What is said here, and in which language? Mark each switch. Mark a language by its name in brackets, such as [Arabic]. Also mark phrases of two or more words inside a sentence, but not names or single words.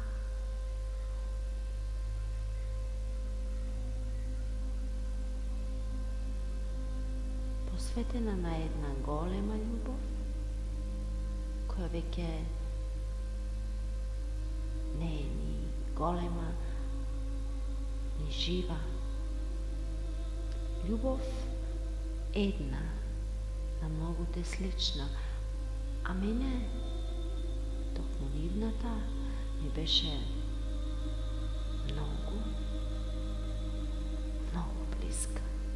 [Macedonian] Posvetena na jedna golema ljubov, koja veke ne ni golema, ni živa. Ljubov една, на многу те слична, а мене токму нивната ми беше многу, многу близка.